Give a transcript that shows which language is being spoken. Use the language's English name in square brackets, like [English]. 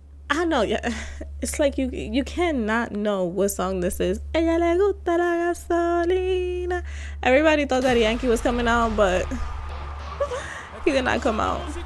[English] I know, yeah. It's like you cannot know what song this is. [Spanish] Ella le gusta la gasolina. [English] Everybody thought that Yankee was coming out, but he did not come out.